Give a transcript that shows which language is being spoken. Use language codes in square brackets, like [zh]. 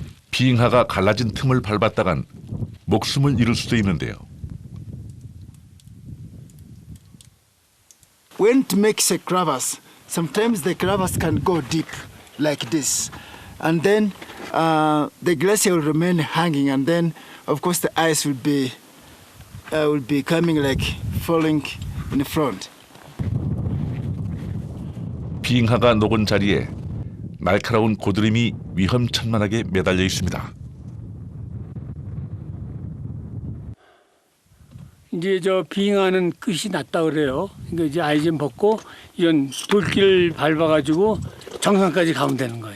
[ko] 빙하가 갈라진 틈을 밟았다간 목숨을 잃을 수도 있는데요. [en] When it makes a crevasse, sometimes the crevasse can go deep like this, and then the glacier will remain hanging, and then of course the ice will be coming like falling in front. [ko] 빙하가 녹은 자리에 날카로운 고드름이 위험천만하게 매달려 있습니다. 이제 저 빙하는 끝이 났다 그래요. 그러니까 이제 아이젠 벗고 이런 돌길을 밟아가지고 정상까지 가면 되는 거예요.